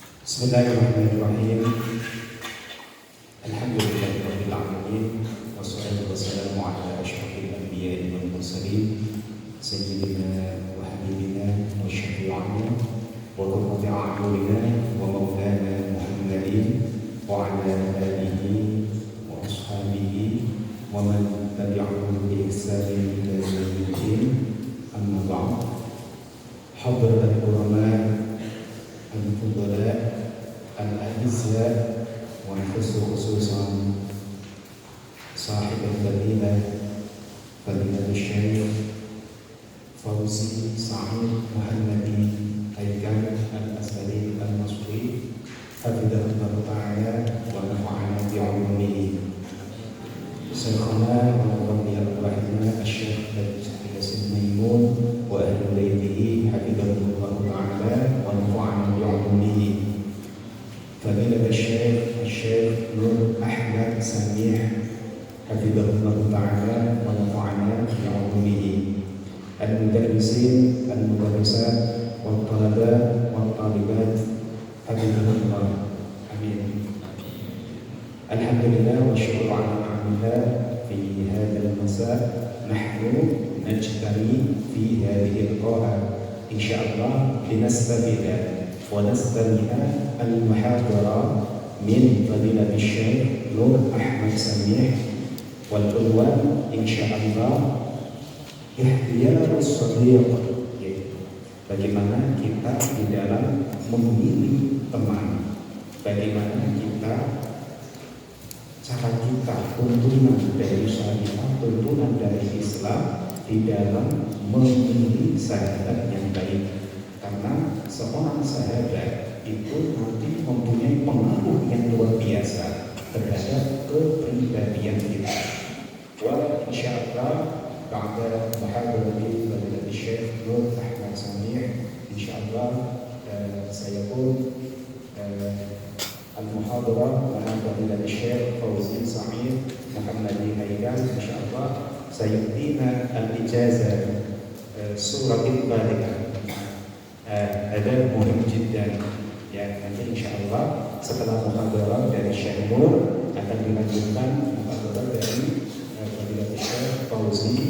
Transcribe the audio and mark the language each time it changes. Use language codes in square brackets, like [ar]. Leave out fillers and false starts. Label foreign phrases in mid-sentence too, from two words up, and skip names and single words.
[ar] بسم الله الرحمن الرحيم. الحمد لله رب العالمين والصلاة والسلام على أشرف الأنبياء والمرسلين سيدنا وحبيبنا وشفيعنا وقرة أعيننا ومولانا محمد وعلى آله وأصحابه ومن تبعهم بإحسان إلى يوم الدين. أما بعد. حضرة العلماء الفضلاء الأعزة وخصوصا صاحب الفضيلة فضيلة الشيخ فوزي سعيد محمدي هيكل الأسدي المصري حفظه الله تعالى ونفعنا بعلومه. شيخنا ورضي الله عنه الشيخ ياسين ميمون وأهل بيته حفظه الله تعالى ونفعنا بعلومه. فضيلة الشيخ نور أحمد سميح حفظه الله تعالى ونفعنا بعلومه. المدرسين المدرسات والطلبة والطالبات حفظه الله. آمين. الحمد لله وشكر على نعمة الله في هذا المساء نحن نجتمع في هذه القاعة إن شاء الله لنستفيد ونستمع المحاضرة من فضيلة الشيخ نور أحمد سميح والعنوان إن شاء الله اختيار الصديق, [id] yaitu bagaimana kita di dalam memilih teman, bagaimana cara kita tuntunan dari syariat, tuntunan dari Islam di dalam memilih sahabat yang baik. Karena seorang sahabat itu nanti mempunyai pengaruh yang luar biasa terhadap kepribadian kita. [ar] وإن شاء الله بعد محاضرة فضيلة الشيخ نور أحمد سميح إن شاء الله [id] saya pun [ar] المحاضرة مع فضيلة الشيخ فوزي سعيد محمدي هيكل إن شاء الله سيؤتينا الإجازة سورة الفاتحة. [id] Ada [ar] مهم جدا [id] ya, nanti insyaallah setelah muhadarah dari Syekh Nur akan dilanjutkan muhadarah dari Fadilatul Syekh Fauzi.